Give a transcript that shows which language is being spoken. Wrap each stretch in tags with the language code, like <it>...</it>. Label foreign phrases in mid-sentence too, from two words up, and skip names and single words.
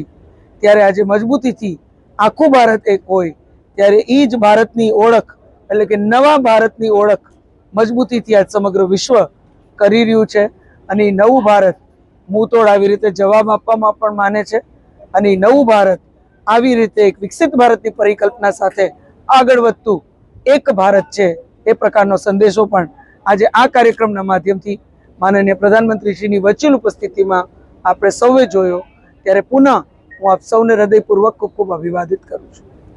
<gu>ત્યારે આજ મજબૂતીથી આખું ભારત એક હોય ત્યારે ઈ જ ભારતની ઓળખ એટલે કે નવા ભારતની ઓળખ મજબૂતીથી આજ સમગ્ર વિશ્વ કરી રહ્યું છે અને નવું ભારત મુંતોડ આવી રીતે જવાબ આપવામાં પણ માને છે અને નવું ભારત આવી રીતે એક વિકસિત ભારતની પરિકલ્પના સાથે આગળ વધતું એક ભારત છે એ પ્રકારનો સંદેશો પણ આજ આ કાર્યક્રમના માધ્યમથી માનનીય પ્રધાનમંત્રીશ્રીની વર્ચ્યુઅલ ઉપસ્થિતિમાં આપણે સૌએ જોયો। ત્યારે પુનઃ હું આપ સૌને હૃદયપૂર્વક ખૂબ ખૂબ અભિવાદિત કરું છું.</gu>